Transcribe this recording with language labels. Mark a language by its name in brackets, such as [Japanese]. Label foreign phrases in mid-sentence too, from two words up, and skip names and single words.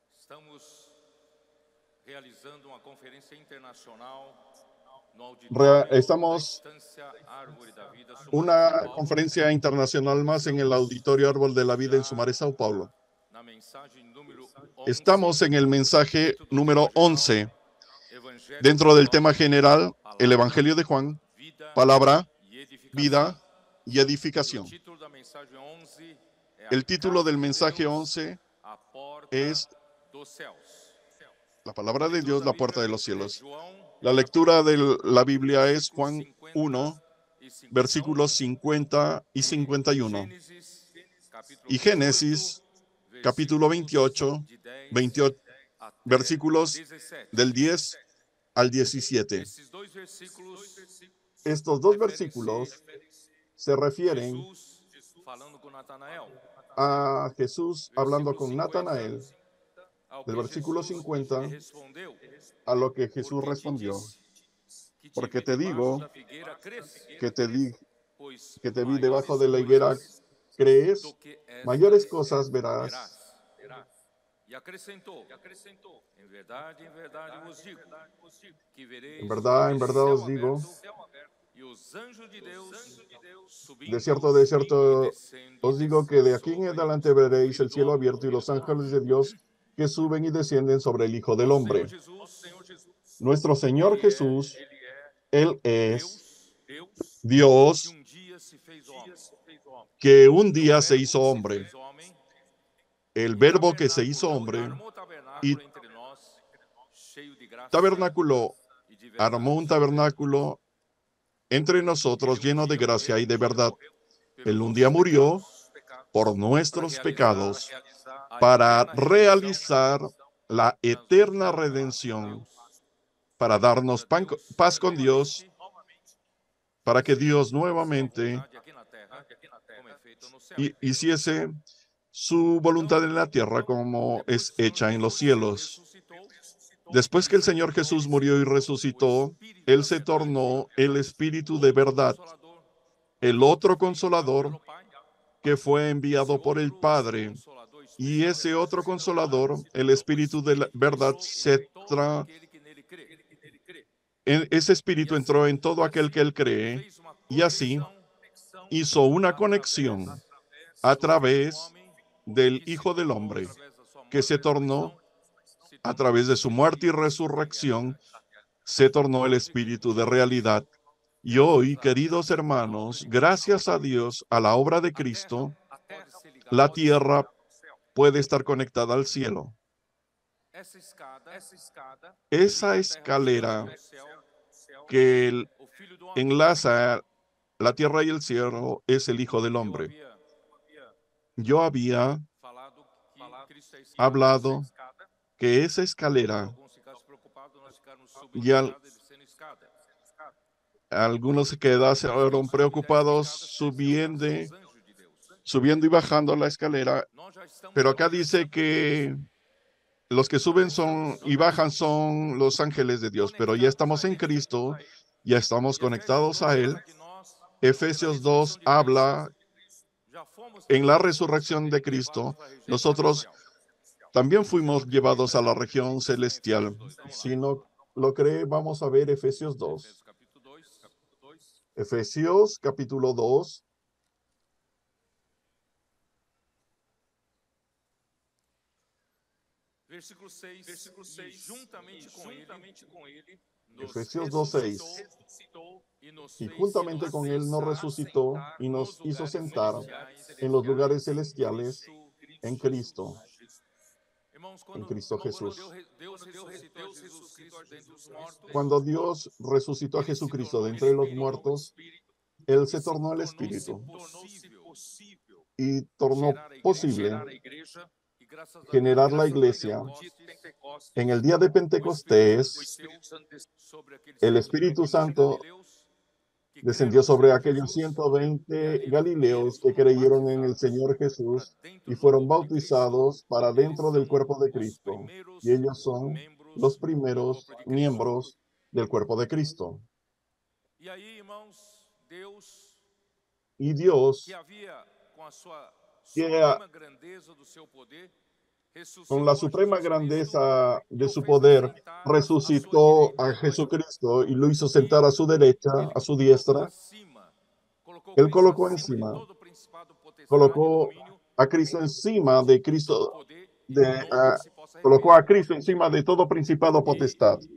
[Portuguese] Estamos realizando uma conferência internacional no auditório da [Spanish] Estamos [Portuguese] Estância Árvore da Vida, Sumaré, São [Spanish] una [Portuguese] Paulo, [Spanish] conferencia internacional más en el Auditorio Árbol de la Vida en Sumaré, Sao Paulo. [Portuguese] na mensagem número 11, [Spanish] Estamos en el mensaje [Portuguese] dentro do [Spanish] número [Portuguese] tema geral, [Spanish] 11, [Portuguese] Evangelho [Spanish] dentro de del Juan, tema general, el [Portuguese] Palavra, [Spanish] Evangelio de Juan, [Portuguese] Vida [Spanish] palabra, [Portuguese] e Edificação. [Spanish] vida y [Portuguese] E o [Spanish] edificación. [Portuguese] título da mensagem 11 é [Spanish] El [Portuguese] a [Spanish] título del [Portuguese] Casa de [Spanish] mensaje [Portuguese] Deus, [Spanish] 11 [Portuguese] a porta [Spanish] es [Portuguese] dos céus. [Spanish] la [Portuguese] A [Spanish] palabra de [Portuguese] leitura [Spanish] Dios, [Portuguese] da [Spanish] la [Portuguese] Bíblia [Spanish] puerta de los [Portuguese] é [Spanish] cielos. [Portuguese] João, [Spanish] La lectura de la [Portuguese] capítulo 1, [Spanish] Biblia es [Portuguese] versículos [Spanish] Juan [Portuguese] 50 [Spanish] 1, [Portuguese] e 51. [Spanish] versículos 50 y 51. [Portuguese] Gênesis, capítulo [Spanish] Y [Portuguese] 28, [Spanish] Génesis, capítulo 28, [Portuguese] de 10 [Spanish] 28 [Portuguese] até [Spanish] versículos [Portuguese] 17. [Spanish] del 10 al 17. [Portuguese] Esses dois versículos [Spanish] Estos dos [Portuguese] referem-se [Spanish] versículos se refieren [Portuguese] Jesus falando com Natanael. [Spanish] a Jesús hablando con [Portuguese] Versículo 50, [Spanish] Natanael, [Portuguese] ao [Spanish] del [Portuguese] que [Spanish] versículo [Portuguese] Jesus [Spanish] 50 [Portuguese] lhe respondeu, [Spanish] a lo que Jesús [Portuguese] porque te [Spanish] respondió. [Portuguese] disse que te [Spanish] Porque [Portuguese] vi [Spanish] te [Portuguese] debaixo [Spanish] digo [Portuguese] da figueira, crês, [Spanish] que [Portuguese] pois [Spanish] te vi debajo [Portuguese] maiores [Spanish] de la higuera, [Portuguese] coisas [Spanish] ¿crees? [Portuguese] do que [Spanish] Mayores [Portuguese] estas [Spanish] cosas [Portuguese] verás. [Spanish] verás. [Portuguese] E acrescentou, em verdade vos digo, que vereis [Spanish] En [Portuguese] o [Spanish] verdad [Portuguese] céu [Spanish] os digo, [Portuguese] aberto e os anjos de Deus subindo [Spanish] de [Portuguese] e [Spanish] cierto [Portuguese] descendo [Spanish] os digo que de aquí en [Portuguese] sobre [Spanish] adelante [Portuguese] o [Spanish] veréis [Portuguese] Filho [Spanish] el [Portuguese] do [Spanish] cielo [Portuguese] Homem. [Spanish] abierto y los ángeles de Dios que suben y descienden sobre el Hijo del [Portuguese] Nosso Senhor [Spanish] Hombre. [Portuguese] Jesus, [Spanish] Nuestro Señor [Portuguese] Ele é [Spanish] Jesús, Él es [Portuguese] Deus que [Spanish] Dios [Portuguese] dia se fez homem. [Spanish] que un [Portuguese] E o [Spanish] día se [Portuguese] Verbo [Spanish] hizo [Portuguese] que se [Spanish] hombre. [Portuguese] fez homem [Spanish] El [Portuguese] e [Spanish] verbo que se hizo [Portuguese] tabernaculou, [Spanish] hombre [Portuguese] armou [Spanish] y [Portuguese] tabernáculo entre nós, cheio de graça [Spanish] tabernáculo, [Portuguese] e de verdade. [Spanish] armó un tabernáculo entre nosotros [Portuguese] Ele [Spanish] lleno de [Portuguese] dia [Spanish] gracia y de verdad. [Portuguese] pelos [Spanish] Él un [Portuguese] nossos [Spanish] día murió [Portuguese] pecados, [Spanish] por [Portuguese] para [Spanish] nuestros [Portuguese] realizar [Spanish] pecados [Portuguese] a [Spanish] para [Portuguese] eterna [Spanish] realizar la [Portuguese] redenção, [Spanish] eterna [Portuguese] para nos dar paz com [Spanish] redención, [Portuguese] Deus, [Spanish] para darnos [Portuguese] para Deus [Spanish] paz con Dios, [Portuguese] novamente [Spanish] para que Dios [Portuguese] sua [Spanish] nuevamente [Portuguese] vontade aqui na terra, como é feito no céu. [Spanish] hiciese su voluntad en la tierra como es [Portuguese] Depois que o [Spanish] hecha [Portuguese] Senhor [Spanish] en los [Portuguese] Jesus morreu e [Spanish] cielos. [Portuguese] ressuscitou, [Spanish] Después que [Portuguese] ele [Spanish] el [Portuguese] se [Spanish] Señor [Portuguese] tornou [Spanish] Jesús murió y [Portuguese] o [Spanish] resucitó, [Portuguese] Espírito [Spanish] Él [Portuguese] da [Spanish] se [Portuguese] verdade, [Spanish] tornó el Espíritu de [Portuguese] outro [Spanish] verdad, [Portuguese] Consolador, [Spanish] el otro [Portuguese] que foi enviado [Spanish] consolador [Portuguese] pelo Pai. [Spanish] que fue [Portuguese] Esse [Spanish] enviado por el [Portuguese] outro [Spanish] Padre. [Portuguese] Consolador [Spanish] Y [Portuguese] especial [Spanish] ese otro [Portuguese] representa [Spanish] consolador, el [Portuguese] o [Spanish] Espíritu de la [Portuguese] Espírito [Spanish] verdad, [Portuguese] entrou em todo aquele que nele crê. [Spanish] ese [Portuguese] E [Spanish] Espíritu entró [Portuguese] assim [Spanish] en todo aquel que Él cree, [Portuguese] fez uma [Spanish] y así [Portuguese] conexão [Spanish] hizo una [Portuguese] através [Spanish] conexión a [Portuguese] do Filho do [Spanish] través [Portuguese] Homem, [Spanish] del [Portuguese] que se [Spanish] Hijo del [Portuguese] tornou [Spanish] Hombre, [Portuguese] através da sua [Spanish] que [Portuguese] morte [Spanish] se [Portuguese] e [Spanish] tornó [Portuguese] ressurreição, se [Spanish] a [Portuguese] tornou o [Spanish] través de su muerte y [Portuguese] Espírito da [Spanish] resurrección, [Portuguese] realidade. [Spanish] se tornó el [Portuguese] Hoje, [Spanish] Espíritu [Portuguese] queridos [Spanish] de [Portuguese] irmãos, [Spanish] realidad. Y [Portuguese] graças [Spanish] hoy, [Portuguese] à [Spanish] queridos [Portuguese] obra [Spanish] hermanos, [Portuguese] de Cristo, [Spanish] gracias a Dios, a la obra de [Portuguese] a terra [Spanish] Cristo, [Portuguese] pode ser ligada [Spanish] la [Portuguese] ao céu. [Spanish] tierra puede estar conectada al cielo. [Portuguese] Essa escada [Spanish] Esa [Portuguese] liga a terra [Spanish] escalera [Portuguese] ao céu, [Spanish] que [Portuguese] o Filho do Homem. [Spanish] enlaza la tierra y el cielo es el Hijo del [Portuguese] Eu [Spanish] Hombre. [Portuguese] havia [Spanish] Yo había [Portuguese] falado que Cristo é a escada, [Spanish] hablado que esa [Portuguese] e [Spanish] escalera, [Portuguese] alguns ficaram preocupados, nós ficarmos subindo [Spanish] y [Portuguese] escada e descendo escada. [Spanish] algunos se quedaron preocupados subiendo y bajando la escalera, [Portuguese] Nós já estamos [Spanish] pero [Portuguese] na [Spanish] acá [Portuguese] presença [Spanish] dice que los que suben son y bajan son los ángeles de Dios, pero ya estamos en Cristo, ya estamos [Portuguese] E Efésios [Spanish] conectados [Portuguese] 2 [Spanish] a Él. [Portuguese] fala que nós, [Spanish] Efesios 2 habla en la resurrección de Cristo, nosotros también fuimos llevados a la región celestial. Si no lo cree, vamos a ver Efesios 2. Efesios capítulo 2. Versículo 6, [Portuguese] e juntamente com ele nos [Spanish] Efesios 2:6. [Portuguese] ressuscitou e nos [Spanish] Y [Portuguese] fez [Spanish] juntamente con Él nos resucitó y nos hizo sentar en los lugares celestiales en Cristo, [Portuguese] Irmãos, [Spanish] en [Portuguese] quando [Spanish] Cristo Jesús. [Portuguese] Deus ressuscitou a Jesus Cristo dentre os mortos, [Spanish] Cuando Dios resucitó a [Portuguese] ele se [Spanish] Jesucristo [Portuguese] tornou [Spanish] de entre los [Portuguese] Espírito [Spanish] muertos, Él se [Portuguese] e [Spanish] tornó el [Portuguese] tornou-se [Spanish] Espíritu [Portuguese] possível [Spanish] y tornó [Portuguese] gerar a [Spanish] posible [Portuguese] igreja, e graças a Deus, [Spanish] generar la iglesia. En el día de [Portuguese] o [Spanish] Pentecostés, [Portuguese] Espírito desceu sobre aqueles [Spanish] el Espíritu [Portuguese] 120 [Spanish] Santo [Portuguese] galileus que creram [Spanish] descendió [Portuguese] no [Spanish] sobre [Portuguese] Senhor [Spanish] aquellos [Portuguese] Jesus, e [Spanish] 120 [Portuguese] ali [Spanish] galileos [Portuguese] eles [Spanish] que [Portuguese] foram [Spanish] creyeron en el [Portuguese] batizados [Spanish] Señor [Portuguese] para [Spanish] Jesús [Portuguese] dentro [Spanish] y [Portuguese] do [Spanish] fueron [Portuguese] corpo de Cristo. [Spanish] bautizados para [Portuguese] Eles [Spanish] dentro del [Portuguese] são [Spanish] cuerpo de [Portuguese] os [Spanish] Cristo. [Portuguese] primeiros [Spanish] Y ellos son los [Portuguese] membros do [Spanish] primeros [Portuguese] corpo de Cristo. [Spanish] miembros del cuerpo de Cristo. [Portuguese] E aí, irmãos, Deus, [Spanish] Y Dios, [Portuguese] que havia com a sua [Spanish] que [Portuguese] suprema grandeza do seu poder, [Spanish] con la suprema grandeza de su poder, resucitó a Jesucristo y lo hizo sentar a su derecha, a su diestra. Él colocó encima, colocó a Cristo encima de Cristo, colocó a Cristo encima de todo principado potestad.